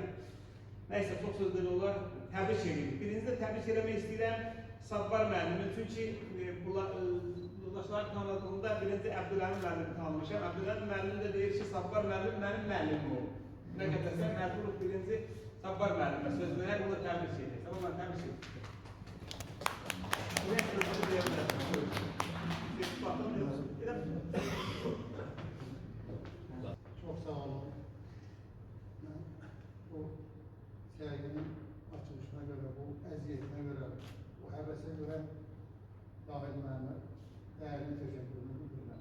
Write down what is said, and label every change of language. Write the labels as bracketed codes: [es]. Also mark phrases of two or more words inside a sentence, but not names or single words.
[az] Nəysə, çox sözləri olar, təbrik edirik. Birinci də təbrik eləmək istəyirəm Sabbar müəllimin, çünki yoldaşlar tanıdığında birinci Əbdüləmin müəllimi tanımışam. Əbdüləmin müəllim də deyir ki, Sabbar müəllim mənim müəllimim olub. Nə qədərsə, məcburuq birinci Sabbar müəllimə söz verək, bunu təbrik edirik. Sabbar müəllim, təbrik edirik. [tr] Çok sağ olun. Bu serginin açılışına göre, bu eziyetine göre, bu hevese göre Dahil Mehmet değerli teşekkürünü bildirmek.